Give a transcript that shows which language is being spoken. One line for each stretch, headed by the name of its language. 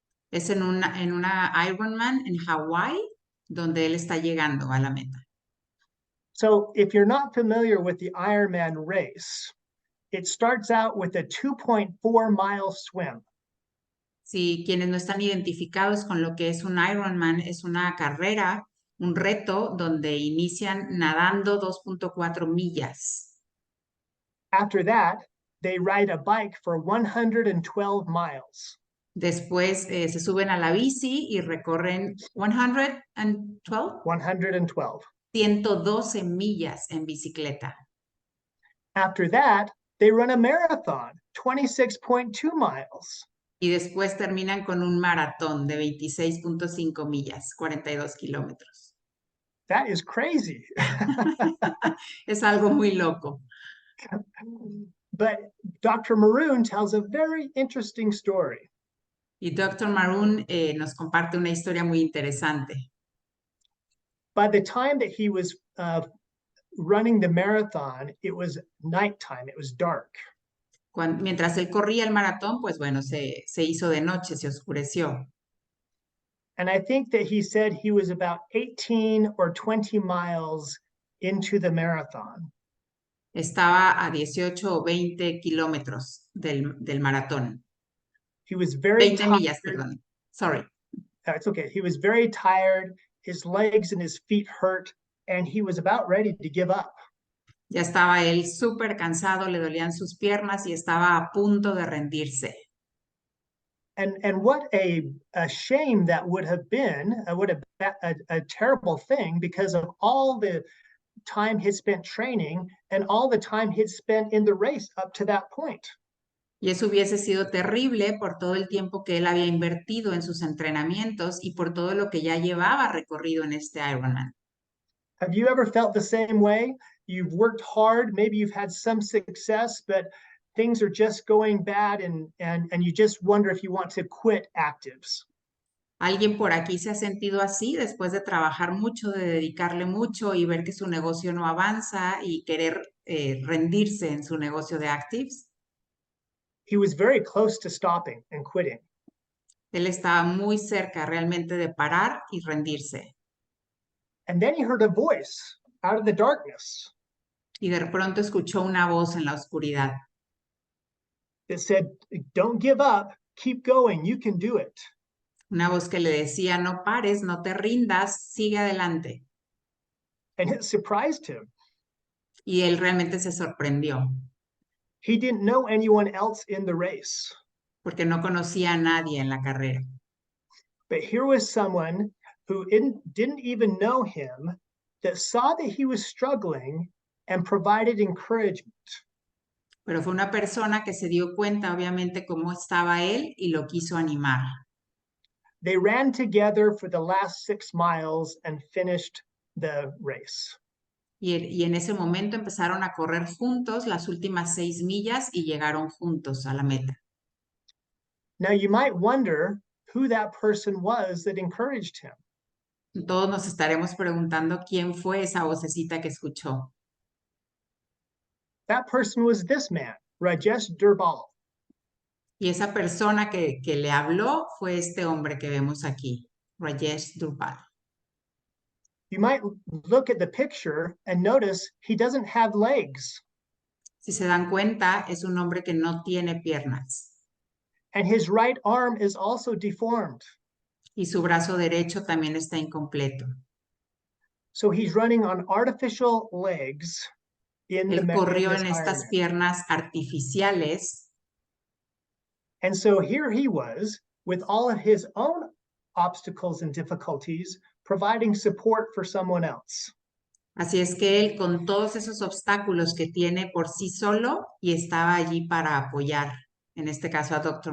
Spanish: Es en una Ironman en Hawái, donde él está llegando a la meta.
English: So if you're not familiar with the Ironman race, it starts out with a 2.4-mile swim.
Spanish: Si quienes no están identificados con lo que es un Ironman, es una carrera, un reto donde inician nadando 2.4 millas.
English: After that, they ride a bike for 112 miles.
Spanish: Después se suben a la bici y recorren 112, 112. 112 millas en bicicleta.
English: After that, they run a marathon, 26.2 miles.
Spanish: Y después terminan con un maratón de 26.5 millas, 42 kilómetros.
English: That is crazy.
Spanish: Es algo muy loco.
English: But Dr. Maroon tells a very interesting story.
Spanish: Y Dr. Maroon nos comparte una historia muy interesante.
English: By the time that he was running the marathon, it was nighttime, it was dark.
Spanish: Mientras él corría el maratón, pues bueno, se hizo de noche, se oscureció.
English: And I think that he said he was about 18 or 20 miles into the marathon.
Spanish: Estaba a 18 o 20 kilómetros del maratón.
English: He was very
Spanish: 20
English: tired.
Spanish: millas, perdón.
English: Sorry. It's okay. He was very tired. His legs and his feet hurt, and he was about ready to give up.
Spanish: Ya estaba él súper cansado, le dolían sus piernas y estaba a punto de rendirse.
English: And what a shame that would have been, a terrible thing because of all the time he'd spent training and all the time he'd spent in the race up to that point.
Spanish: Y eso hubiese sido terrible por todo el tiempo que él había invertido en sus entrenamientos y por todo lo que ya llevaba recorrido en este Ironman.
English: Have you ever felt the same way? You've worked hard, maybe you've had some success, but things are just going bad and you just wonder if you want to quit actives.
Spanish: ¿Alguien por aquí se ha sentido así después de trabajar mucho, de dedicarle mucho y ver que su negocio no avanza y querer rendirse en su negocio de Actives?
English: He was very close to stopping and quitting.
Spanish: Él estaba muy cerca realmente de parar y rendirse.
English: And then he heard a voice out of the darkness
Spanish: Y de pronto escuchó una voz en la oscuridad
English: that said, "Don't give up, keep going, you can do it."
Spanish: una voz que le decía, no pares, no te rindas, sigue adelante.
English: And it surprised him.
Spanish: Y él realmente se sorprendió
English: He didn't know anyone else in the race.
Spanish: porque no conocía a nadie en la carrera.
English: But here was someone who didn't even know him that saw that he was struggling and provided encouragement.
Spanish: Pero fue una persona que se dio cuenta, obviamente, cómo estaba él y lo quiso animar.
English: They ran together for the last 6 miles and finished the race.
Spanish: Y en ese momento empezaron a correr juntos las últimas 6 millas y llegaron juntos a la meta.
English: Now you might wonder who that person was that encouraged him.
Spanish: Todos nos estaremos preguntando quién fue esa vocecita que escuchó.
English: That person was this man, Rajesh Durbal.
Spanish: Y esa persona que le habló fue este hombre que vemos aquí, Rajesh Durpal.
English: You might look at the picture and notice he doesn't have legs.
Spanish: Si se dan cuenta, es un hombre que no tiene piernas.
English: And his right arm is also deformed.
Spanish: Y su brazo derecho también está incompleto.
English: So he's running on artificial legs in
Spanish: Él corrió
English: this
Spanish: en estas
English: Ironman.
Spanish: piernas artificiales.
English: And so here he was with all of his own obstacles and difficulties, providing support for someone else.
Spanish: Así es que él con todos esos obstáculos que tiene por sí solo y estaba allí para apoyar, en este caso a Dr.